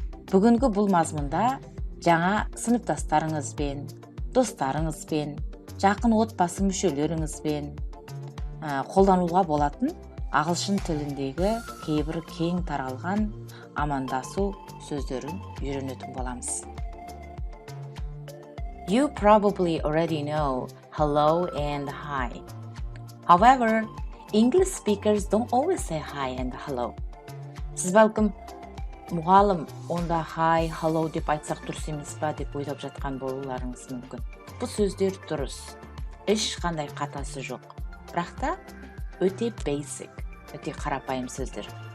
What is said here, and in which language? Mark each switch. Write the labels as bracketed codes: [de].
[kk] Бүгінгі бұл мазмұнда жаңа сыныптастарыңызбен, достарыңызбен, жақын отбасы мүшелеріңізбен қолдануға болатын ағылшын тіліндегі кейбір кең таралған амандасу сөздерін үйренетін боламыз. [en] You probably already know hello and hi. However, English speakers don't always say hi and hello. [kk] Сіз бәлкім мұғалім онда hi, hello деп айтсақ дұрыс емес па деп ойлап жатқан болуларыңыз мүмкін. Бұл сөздер дұрыс, ешқандай қатасы жоқ. Бірақ та өте basic, өте қарапайым сөздер.